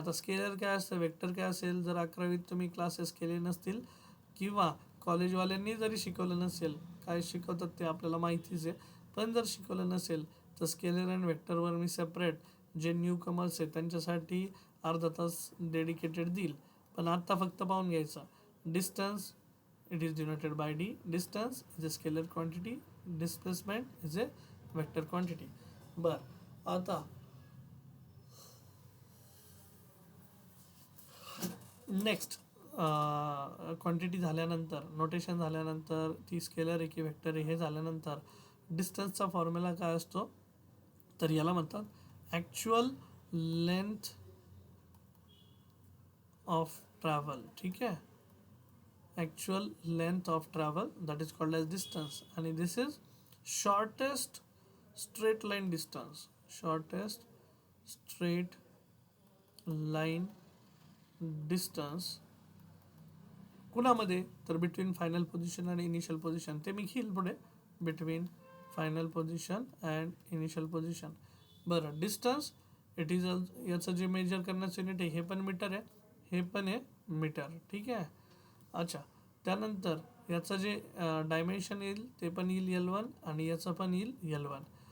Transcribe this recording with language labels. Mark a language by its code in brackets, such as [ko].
[mr] आता स्केलर काय असतं, वेक्टर काय असेल, जर 11वीत तुम्ही क्लासेस केले नसतील किंवा कॉलेजवाल्यांनी जरी शिकवलं नसेल, काय शिकवतात ते आपल्याला माहितीच आहे, पण जर शिकवलं नसेल तर स्केलर अँड वेक्टरवर मी सेपरेट जे न्यू कमर्स आहेत त्यांच्यासाठी अर्धा तास डेडिकेटेड देईल. पण आत्ता फक्त पाहून घ्यायचं. [en] Distance it is denoted by D. Distance is a scalar quantity, displacement is a vector quantity. [mr] बरं, आता नेक्स्ट क्वांटिटी झाल्यानंतर, नोटेशन झाल्यानंतर, ती स्केलर आहे की वेक्टर आहे हे झाल्यानंतर डिस्टन्सचा फॉर्म्युला काय असतो, तर याला म्हणतात ॲक्च्युअल लेंथ ऑफ ट्रॅव्हल. ठीक आहे, [en] actual length of travel, that is called as distance, and this is shortest straight line distance, shortest straight line distance [mr] कुणामध्ये, तर [en] Between final position आणि initial position. [mr] ते मी घेईल पुढे, [en] Between final position and initial position. [mr] बरं, distance it is याचं जे major करण्याचं unit आहे हे पण मीटर आहे, हे पण आहे मीटर. ठीक आहे. अच्छा, त्यानंतर याचं जे डायमेन्शन येईल ते पण येईल L1 आणि याचं पण येईल L1.